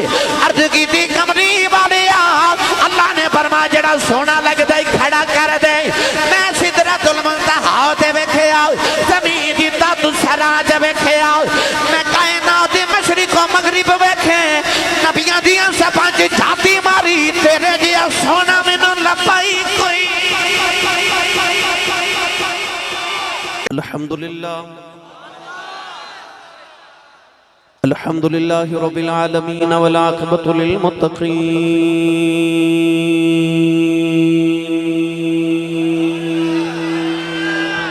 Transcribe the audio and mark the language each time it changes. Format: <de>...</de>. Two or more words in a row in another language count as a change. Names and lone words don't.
<pa>عرض کی تھی کملی والے اللہ نے فرمایا جہڑا سونا لگدا ہی کھڑا کر دے. میں سدرۃ المنتہیٰ تے ویکھیا، زمین دی تو سرا تے ویکھیا، میں کائنات دے مشرق و مغرب ویکھے، نبیاں دی صفاں چ جھاتی ماری، تیرے جیہا سونا مینوں لبھا ہی کوئی.</pa> <ar>الحمد لله الحمد لله رب العالمين والعاقبة للمتقين.</ar>